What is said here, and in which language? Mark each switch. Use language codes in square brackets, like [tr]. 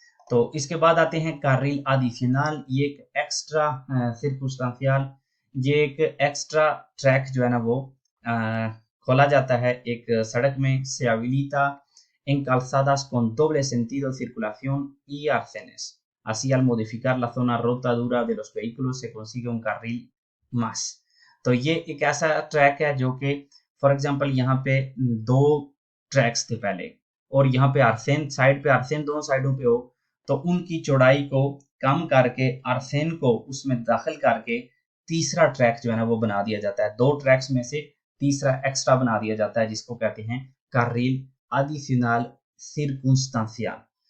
[hi] तो इसके बाद आते हैं कार्रिल adicional, ये एक एक्स्ट्रा circunstancial, ये एक एक्स्ट्रा ट्रैक जो है ना वो खोला जाता है एक सड़क में, [es] se habilita en calzadas con doble sentido de circulación y arcenes। Así al modificar la zona rotadura de los vehículos se consigue un carril más। [hi] तो ये एक ऐसा ट्रैक है जो कि फॉर एग्जांपल यहाँ पे 2 ट्रैक्स थे पहले और यहाँ पे आर्सेन साइड पे, आर्सेन दोनों साइडों पे हो, तो उनकी चौड़ाई को कम करके आर्सेन को उसमें दाखिल करके तीसरा ट्रैक जो है ना वो बना दिया जाता है। 2 ट्रैक्स में से तीसरा एक्स्ट्रा बना दिया जाता है, जिसको कहते हैं कार्रिल adicional circunstancial।